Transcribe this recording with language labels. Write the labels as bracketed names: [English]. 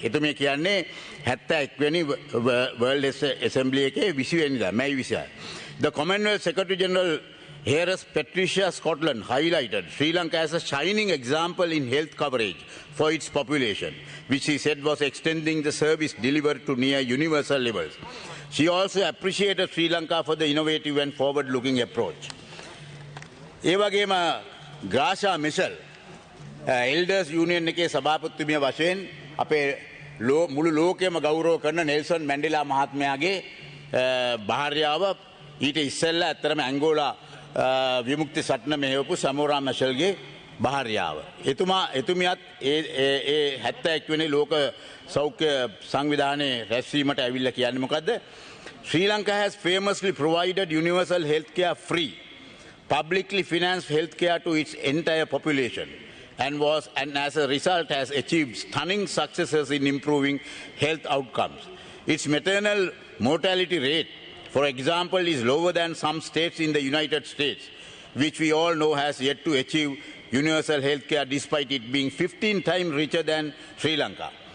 [Sinhala] එතුමිය කියන්නේ 71 වෙනි World Assembly එකේ 20 වෙනිදා මැයි 26. [English] The Commonwealth Secretary General Heiress Patricia Scotland highlighted Sri Lanka as a shining example in health coverage for its population, which she said was extending the service delivered to near universal levels. She also appreciated Sri Lanka for the innovative and forward-looking approach. [Sinhala] ඒ වගේම ග්‍රාෂා Michelle elders union එකේ සභාපතිතුමිය වශයෙන් අපේ මුළු ලෝකෙම ගෞරව කරන Nelson Mandela මහත්මයාගේ භාර්යාව ඊට ඉස්සෙල්ලා ඇත්තටම ඇංගෝලා විමුක්ති සටන මෙහෙවපු සමෝරා මැෂල්ගේ භාර්යාව. එතුමියත් ඒ 71 වෙනි ලෝක සෞඛ්‍ය සංවිධානයේ රැස්වීමට ඇවිල්ලා කියන්නේ මොකද්ද? [English] Sri Lanka has famously provided universal health care free, publicly financed healthcare to its entire population and as a result has achieved stunning successes in improving health outcomes. Its maternal mortality rate, for example, is lower than some states in the United States, which we all know has yet to achieve universal healthcare despite it being 15 times richer than Sri Lanka.